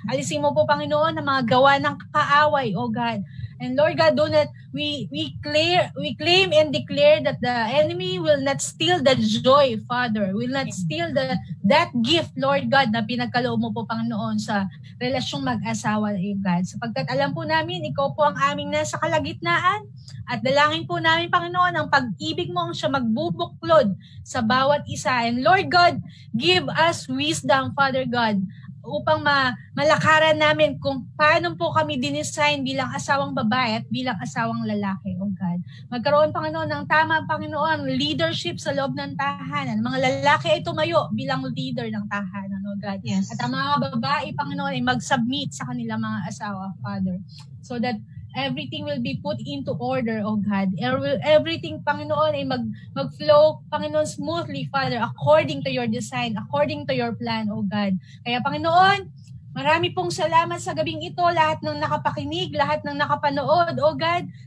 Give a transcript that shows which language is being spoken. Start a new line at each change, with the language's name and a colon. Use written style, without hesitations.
Filipino: Alisin mo po, Panginoon, ang mga gawa ng kaaway, oh God.
English: And Lord God, we claim and declare that the enemy will not steal the joy, Father. Will not steal that gift,
Filipino: Lord God, na pinagkaloob mo po, Panginoon, sa relasyong mag-asawa, God. Sapagkat alam po namin, ikaw po ang aming nasa kalagitnaan. At dalangin po namin, Panginoon, ang pag-ibig mo ang siya magbubuklod sa bawat isa. And Lord God,
English: give us wisdom,
Filipino: Father God, upang malakaran namin kung paano po kami dinesign bilang asawang babae at bilang asawang lalaki, oh God. Magkaroon, Panginoon, ng tama, Panginoon, leadership sa loob ng tahanan. Mga lalaki ay tumayo bilang leader ng tahanan, oh God. Yes. At ang mga babae, Panginoon, ay mag-submit sa kanilang mga asawa, Father.
English: So that everything will be put into order, oh God. Everything, Panginoon, ay mag-flow, Panginoon, smoothly, Father, according to your design, according to your plan, oh God.
Filipino: Kaya, Panginoon, marami pong salamat sa gabing ito, lahat ng nakapakinig, lahat ng nakapanood, oh God.